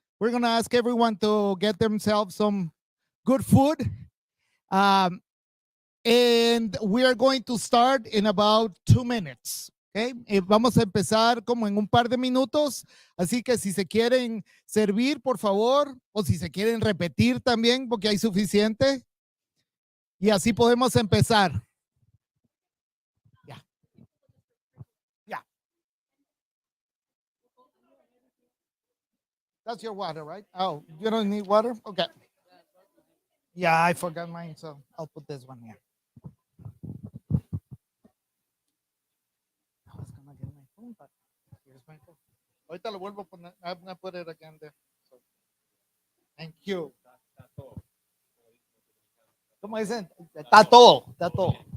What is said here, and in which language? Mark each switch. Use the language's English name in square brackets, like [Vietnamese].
[English] We're going to ask everyone to get themselves some good food. And we are going to start in about 2 minutes. Okay? [Spanish] Vamos a empezar como en un par de minutos, así que si se quieren servir, por favor, o si se quieren repetir también, porque hay suficiente. Y así podemos empezar. Ya. Ya. [English] That's your water, right? Oh, you don't need water? Okay. Yeah, I forgot mine, so I'll put this one here. I was gonna get my phone, but here's my phone. [Spanish] Ahorita lo vuelvo a poner. [English] I'm gonna put it again there. So, thank you. [Spanish] ¿Cómo dicen? Está todo, está todo.